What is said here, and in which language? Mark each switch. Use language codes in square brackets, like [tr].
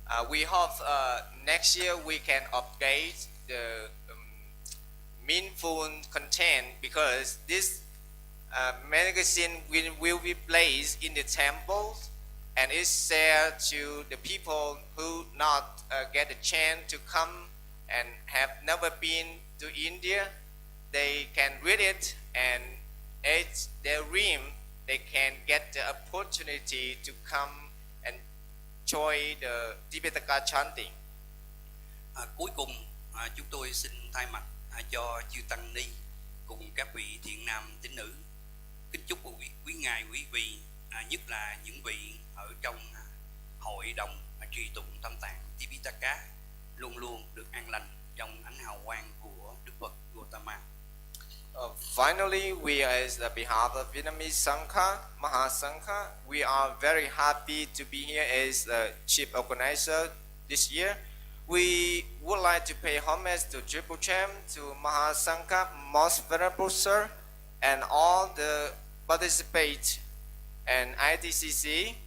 [en] We hope next year we can update the meaningful content, because this magazine will be placed in the temples and is shared to the people who not get a chance to come and have never been to India. They can read it, and it's their dream they can get the opportunity to come and join the Tipitaka chanting. [vi] Cuối cùng chúng tôi xin thay mặt cho chư tăng ni cùng các vị thiện nam tín nữ kính chúc quý ngài quý vị, nhất là những vị ở trong hội đồng trì tụng tam tạng Tipitaka, luôn luôn được an lành trong ánh hào quang của Đức Phật Gautama. [en] Finally, we as the behalf of Vietnamese Sangha, Mahasangha, we are very happy to be here as the chief organizer this year. We would like to pay homage to Triple Champ, to Mahasangha, Most Venerable Sir, and all the participants and ITCC.